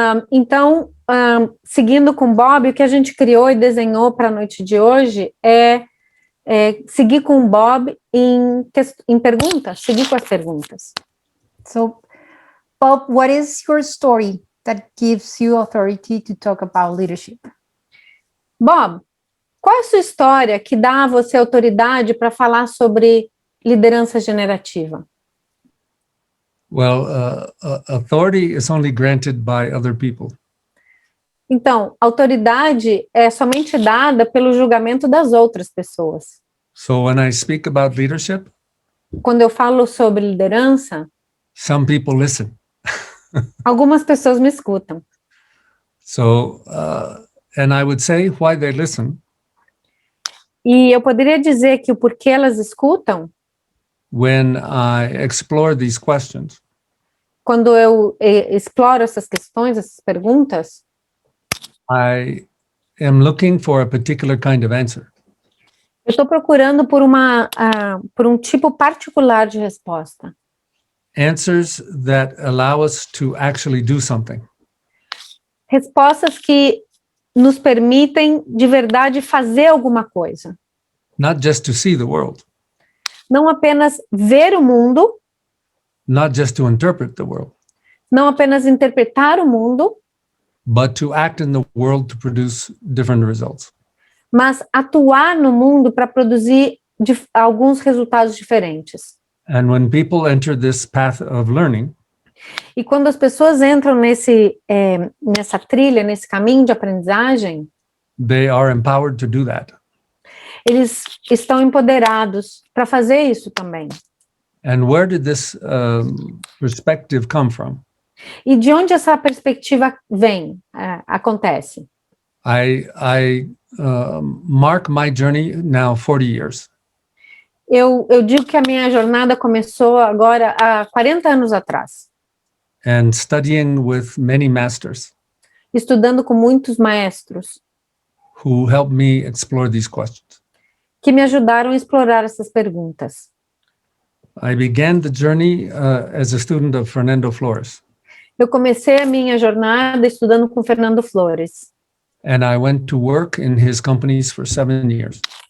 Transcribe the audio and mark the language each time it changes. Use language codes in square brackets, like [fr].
[pt] Então, seguindo com Bob, o que a gente criou e desenhou para a noite de hoje é seguir com o Bob em perguntas, seguir com as perguntas. [en] So, Bob, what is your story that gives you authority to talk about leadership? [pt] Bob, qual é a sua história que dá a você autoridade para falar sobre liderança generativa? [en] Well, authority is only granted by other people. [pt] Então, autoridade é somente dada pelo julgamento das outras pessoas. [en] So when I speak about leadership, [pt] Quando eu falo sobre liderança, [en] some people listen. [pt] algumas pessoas me escutam. [en] So, and I would say why they listen [pt] E eu poderia dizer que o porquê elas escutam, [en] when I explore these questions, [pt] quando eu exploro essas questões, essas perguntas, [en] I am looking for a particular kind of answer. [pt] eu estou procurando por um tipo particular de resposta. [en] Answers that allow us to actually do something. [pt] Respostas que nos permitem, de verdade, fazer alguma coisa. [en] Not just to see the world, [pt] Não apenas ver o mundo, [en] not just to interpret the world, [pt] não apenas interpretar o mundo, [en] but to act in the world to produce different results. [pt] mas atuar no mundo para produzir alguns resultados diferentes. [en] And when people enter this path of learning, [pt] E quando as pessoas entram nessa trilha, nesse caminho de aprendizagem, [en] they are empowered to do that. [pt] eles estão empoderados para fazer isso também. [en] And where did this perspective come from? [pt] E de onde essa perspectiva vem, acontece? [en] I mark my journey now 40 years. [pt] Eu digo que a minha jornada começou agora há 40 anos atrás, [en] And studying with many masters [pt] estudando com muitos maestros [en] who helped me explore these questions. [pt] que me ajudaram a explorar essas perguntas. [en] I began the journey as a student of Fernando Flores, [pt] Eu comecei a minha jornada estudando com Fernando Flores, [en] and I went to work in his companies for 7 years.